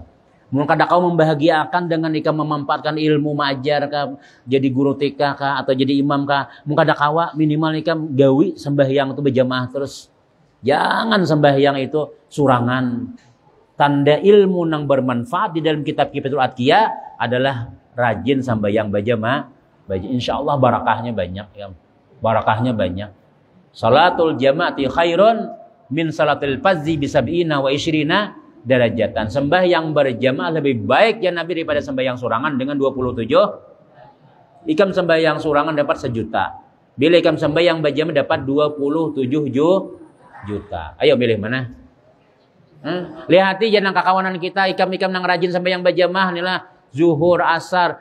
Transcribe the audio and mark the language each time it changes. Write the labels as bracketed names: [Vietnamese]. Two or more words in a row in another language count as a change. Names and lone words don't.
[Banjar] Mun kada kawa membahagiakan dengan ikam memanfaatkan ilmu mengajar kah, jadi guru TK kah atau jadi imam kah, mun kada kawa minimal ikam gawi sembahyang itu berjamaah terus. Jangan sembahyang itu surangan. [Indonesian] Tanda ilmu yang bermanfaat di dalam kitab Kifatul Atqiyah adalah rajin sembahyang berjamaah. [Arabic] إن شاء الله [Indonesian] barakahnya banyak ya. Barakahnya banyak. [Arabic] صلاة الجماعة خير من صلاة الفذ بسبع وعشرين درجة. [Banjar] Sembahyang berjamaah lebih baik ya Nabi daripada sembahyang surangan dengan 27. Ikam sembahyang surangan dapat 1 juta. Bila ikam sembahyang berjamaah dapat 27 juta. [Indonesian] Ayo pilih mana? [Banjar] Lihati jangan kakawanan kita ikam-ikam nang rajin sembahyang berjamaah inilah zuhur asar.